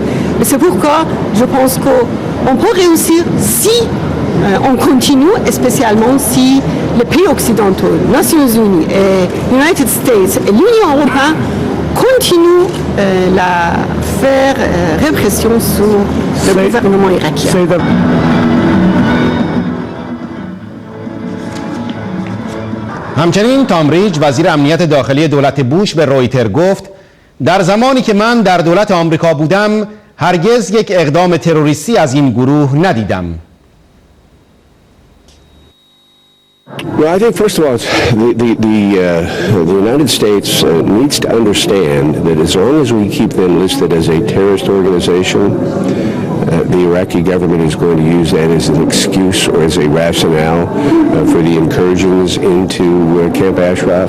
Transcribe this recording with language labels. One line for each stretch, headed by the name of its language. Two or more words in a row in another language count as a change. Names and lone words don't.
French: C'est pourquoi je pense qu'on peut réussir si on continue, spécialement si les pays occidentaux, Nations Unies, et
English: United States
French: et l'Union européenne continuent la faire répression sur le gouvernement irakien.
Persian: همچنین تام ریج وزیر امنیت داخلی دولت بوش به رویتر گفت در زمانی که من در دولت آمریکا بودم هرگز یک اقدام تروریستی از این گروه ندیدم.
English: Well, I think first of all, the United States needs to understand that as long as we keep them listed as a terrorist organization, the Iraqi government is going to use that as an excuse or as a rationale for the incursions into Camp Ashraf.